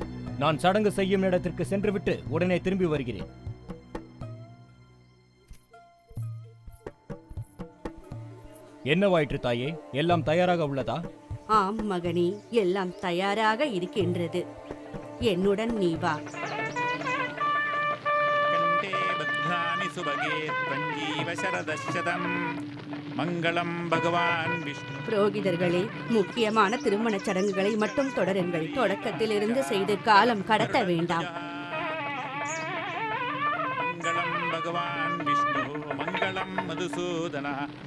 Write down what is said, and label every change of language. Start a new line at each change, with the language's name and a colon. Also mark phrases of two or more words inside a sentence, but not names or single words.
Tamil: நான் சடங்கு செய்யும் இடத்திற்கு சென்றுவிட்டு உடனே திரும்பி வருகிறேன். என்னவாயிற்று தாயே? எல்லாம் தயாராக உள்ளதா? ஆம் மகனே, எல்லாம் தயாராக இருக்கின்றது. என்னுடன் நீ வா.
Sanskrit: कंठे बध्नानि सुभगे त्वञ्जीव शरदशतं मङ्गलं भगवान् विष्णु.
Tamil: புரோகிதர்களே, முக்கியமான திருமண சடங்குகளை மட்டும் தொடருங்கள். தொடக்கத்தில் இருந்து செய்து காலம் கடத்த வேண்டாம்.
Sanskrit: मङ्गलं भगवान् विष्णुः मङ्गलं मधुसूदनः